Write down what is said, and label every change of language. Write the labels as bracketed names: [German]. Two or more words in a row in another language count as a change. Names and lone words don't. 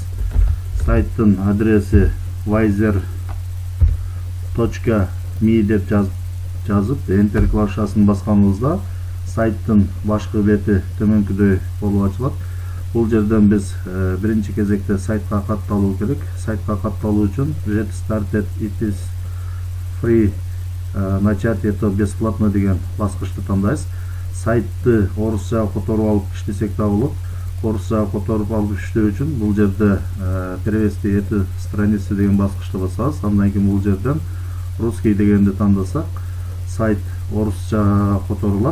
[Kyrgyz] Сайттын адреси wizer.me деп жазып Enter клавишасын басканыбызда сайттын башкы бети төмөнкүдөй болуп ачылат. Бул жерден биз биринчи кезекте сайтка катталуу керек. Сайтка катталуу үчүн [English] Get started, it is free, [Russian] начать это бесплатно [Kyrgyz] деген баскычты тандайбыз. Сайтты орусча которуп алып иштесек да болот. Орусча которуп алып иштөө үчүн бул жерде [Russian] перевести эту страницу [Kyrgyz] деген баскычты басабыз. Андан кийин бул жерден русский дегенди тандасак, сайт орусча которулат.